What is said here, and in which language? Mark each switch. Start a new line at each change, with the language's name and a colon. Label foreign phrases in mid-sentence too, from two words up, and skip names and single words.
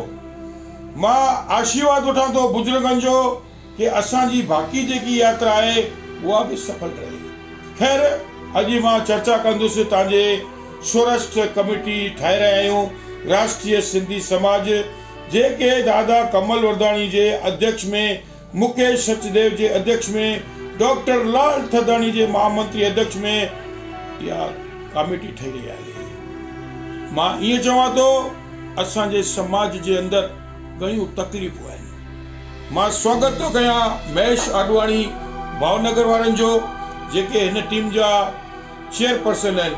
Sindhi: मां आशीर्वाद वठां थो बुज़ुर्गनि जो कि असांजी बाक़ी जेकी यात्रा आहे उहा बि सफल रहे। ख़ैर, अॼु मां चर्चा कंदुसि तव्हांजे सौराष्ट्र कमेटी ठाहे रहिया आहियूं, राष्ट्रीय सिंधी समाज, जेके दादा कमल वरदाणी जे अध्यक्ष में, मुकेश सचदेव जे अध्यक्ष में, डॉक्टर लाल थदाणी जे महामंत्री अध्यक्ष में इहा कमेटी ठही रही आहे। मां ईअं चवां थो, असांजे समाज जे अंदरि घणियूं तकलीफ़ूं आहिनि। मां स्वागत थो कयां महेश आडवाणी भावनगर वारनि जो, जेके हिन टीम जा चेयरपर्सन आहिनि।